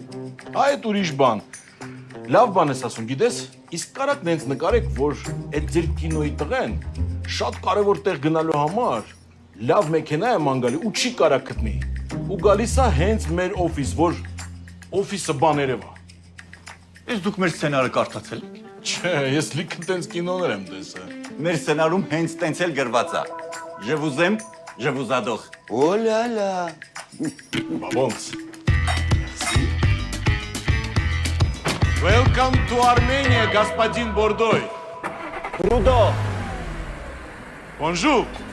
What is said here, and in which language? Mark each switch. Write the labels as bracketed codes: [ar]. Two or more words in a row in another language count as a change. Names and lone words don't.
[hy] Այդ ուրիշ բան։ Լավ բան ես ասում, գիտես, իսկ կարաք նենց նկարեք, որ այդ ձեր կինոյի տղեն շատ կարևոր տեղ գնալու համար լավ մեքենա է ման գալի ու չի կարա գտնի։ Ու գալիս է հենց մեր օֆիս, որ օֆիսը բաներևա։ Իսկ դուք մեր սցենարը կարդացել եք։ Չէ, ես լիքը տենց կինոներ եմ տեսել։ Մեր սցենարում հենց տենց էլ գրված է։ [fr] Je vous aime, je vous adore։ Oh là là. [en] Ոնց։ Welcome to Armenia, [ru] господин Бордой. [hy] Բրուդո։ [fr] Bonjour.